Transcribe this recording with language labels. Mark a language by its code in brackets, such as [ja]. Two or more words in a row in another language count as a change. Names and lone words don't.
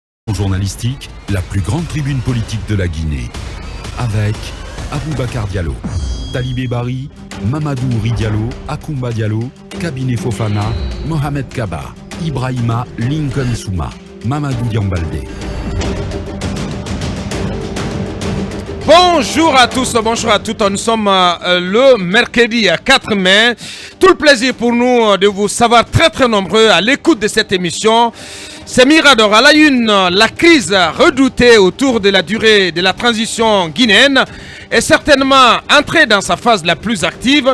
[fr] Journalistique, la plus grande tribune politique de la Guinée. Avec Aboubacar Diallo, Talibé Bari, Mamadou Ouri Diallo, Akoumba Diallo, Kabine Fofana, Mohamed Kaba, Ibrahima Lincoln Souma, Mamadou Diambalde. Bonjour à tous, bonjour à toutes. Nous sommes le mercredi 4 mai. Tout le plaisir pour nous de vous savoir très nombreux à l'écoute de cette émission. C'est Mirador à la une. La crise redoutée autour de la durée de la transition guinéenne est certainement entrée dans sa phase la plus active.